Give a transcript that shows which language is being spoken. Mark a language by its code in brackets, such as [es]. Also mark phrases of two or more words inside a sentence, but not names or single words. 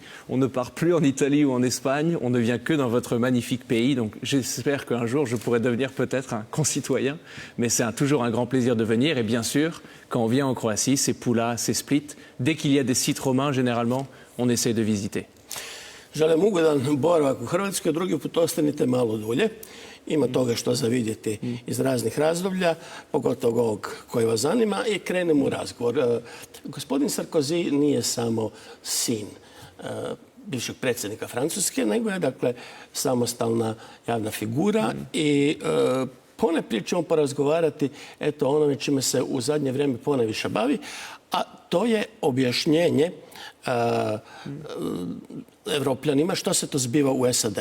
[fr] On ne part plus en Italie ou en Espagne. On ne vient que dans votre magnifique pays. Donc j'espère qu'un jour, je pourrai devenir peut-être un concitoyen. Mais c'est toujours un grand plaisir de venir. Et bien sûr, quand on vient en Croatie, c'est Pula, c'est Split. Dès qu'il y a des sites romains, généralement, on essaie de visiter. [hr] Želim ugodan boravak u Hrvatskoj, drugi put ostanite malo dulje. Ima toga što za vidjeti iz raznih razdoblja, pogotovo ovog koji vas zanima, i krenemo u razgovor. Gospodin Sarkozy nije samo sin bivšeg predsjednika Francuske, nego je dakle samostalna javna figura i ponajprije ćemo porazgovarati o onome čime se u zadnje vrijeme ponajviše bavi, a to je objašnjenje Evropljanima što se to zbiva u SAD.